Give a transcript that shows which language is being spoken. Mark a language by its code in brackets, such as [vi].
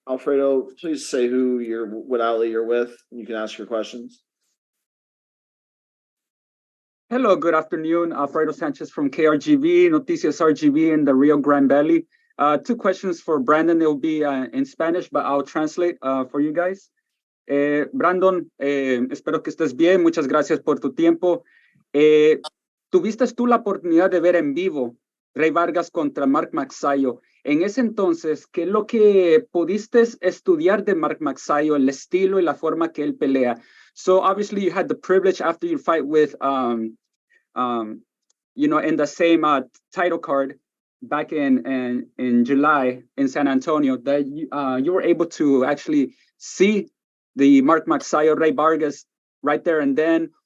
[en] Alfredo, please say what outlet you're with. You can ask your questions. Hello, good afternoon. Alfredo Sanchez from KRGV, Noticias RGV in the Rio Grande Valley. 2 questions for Brandon. It will be in Spanish, but I'll translate for you guys. [es] Brandon, espero que estés bien. Muchas gracias por tu tiempo. ¿Tuviste tú la oportunidad de ver en vivo Rey Vargas contra Mark Magsayo? En ese entonces, ¿qué es lo que pudiste estudiar de Mark Magsayo, el estilo y la forma que él pelea? [en] So obviously you had the privilege after your fight with, in the same title card back in July in San Antonio, that you were able to actually see the Mark Magsayo, Rey Vargas right there and then.